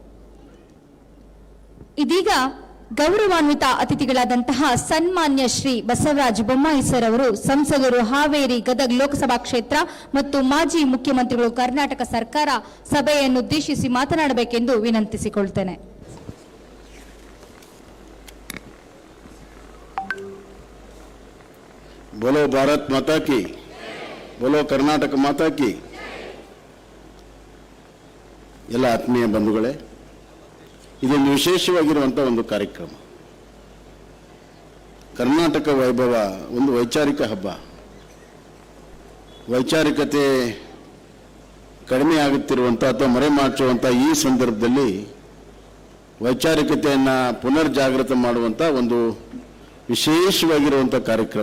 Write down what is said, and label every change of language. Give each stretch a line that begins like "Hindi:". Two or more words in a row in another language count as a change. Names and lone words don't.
Kannada: ಇದೀಗ ಗೌರವಾನ್ವಿತ ಅತಿಥಿಗಳಾದಂತಹ ಸನ್ಮಾನ್ಯ ಶ್ರೀ ಬಸವರಾಜ ಬೊಮ್ಮಾಯಿ ಸರ್ ಅವರು ಸಂಸದರು, ಹಾವೇರಿ ಗದಗ ಲೋಕಸಭಾ ಕ್ಷೇತ್ರ ಮತ್ತು ಮಾಜಿ ಮುಖ್ಯಮಂತ್ರಿಗಳು, ಕರ್ನಾಟಕ ಸರ್ಕಾರ ಸಭೆಯನ್ನುದ್ದೇಶಿಸಿ ಮಾತನಾಡಬೇಕೆಂದು ವಿನಂತಿಸಿಕೊಳ್ತೇನೆ.
Hindi: बोलो भारत माता की, बोलो कर्नाटक माता की.
Kannada: ಎಲ್ಲ ಆತ್ಮೀಯ ಬಂಧುಗಳೇ, ಇದೊಂದು ವಿಶೇಷವಾಗಿರುವಂಥ ಒಂದು ಕಾರ್ಯಕ್ರಮ. ಕರ್ನಾಟಕ ವೈಭವ ಒಂದು ವೈಚಾರಿಕ ಹಬ್ಬ. ವೈಚಾರಿಕತೆ ಕಡಿಮೆ ಆಗುತ್ತಿರುವಂಥ ಅಥವಾ ಮರೆಮಾಚುವಂಥ ಈ ಸಂದರ್ಭದಲ್ಲಿ ವೈಚಾರಿಕತೆಯನ್ನು ಪುನರ್ ಜಾಗೃತ ಮಾಡುವಂಥ ಒಂದು ವಿಶೇಷವಾಗಿರುವಂಥ ಕಾರ್ಯಕ್ರಮ.